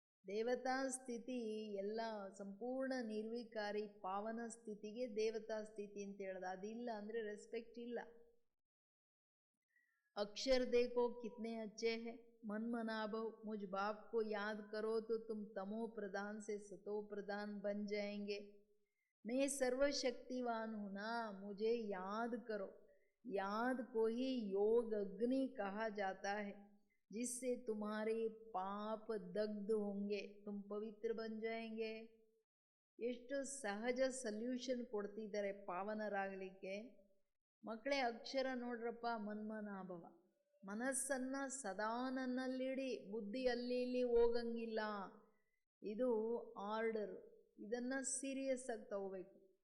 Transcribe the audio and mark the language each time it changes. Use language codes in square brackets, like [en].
[kn] ದೇವತಾ ಸ್ಥಿತಿ ಎಲ್ಲ ಸಂಪೂರ್ಣ ನಿರ್ವಿಕಾರಿ ಪಾವನ ಸ್ಥಿತಿಗೆ ದೇವತಾ ಸ್ಥಿತಿ ಅಂತ ಹೇಳೋದು. ಅದಿಲ್ಲ ಅಂದರೆ ರೆಸ್ಪೆಕ್ಟ್ ಇಲ್ಲ. [hi] अक्षर देखो कितने अच्छे हैं, मन मनाभव मुझ बाप को याद करो तो तुम तमो प्रधान से सतो प्रधान बन जाएंगे. मैं सर्वशक्तिवान हूँ ना, मुझे याद करो. याद को ही योग अग्नि कहा जाता है, जिससे तुम्हारे पाप दग्ध होंगे, तुम पवित्र बन जाएंगे. [kn] ಎಷ್ಟು ಸಹಜ ಸಲ್ಯೂಷನ್ ಕೊಡ್ತಿದ್ದಾರೆ ಪಾವನರಾಗಲಿಕ್ಕೆ. ಮಕ್ಕಳೇ, ಅಕ್ಷರ ನೋಡ್ರಪ್ಪ, ಮನ್ಮನಾಭವ. ಮನಸ್ಸನ್ನು ಸದಾ ನನ್ನಲ್ಲಿಡಿ, ಬುದ್ಧಿ ಅಲ್ಲಿ ಇಲ್ಲಿ ಹೋಗಂಗಿಲ್ಲ. ಇದು ಆರ್ಡರ್. ಇದನ್ನು ಸೀರಿಯಸ್ ಆಗಿ ತಗೋಬೇಕು.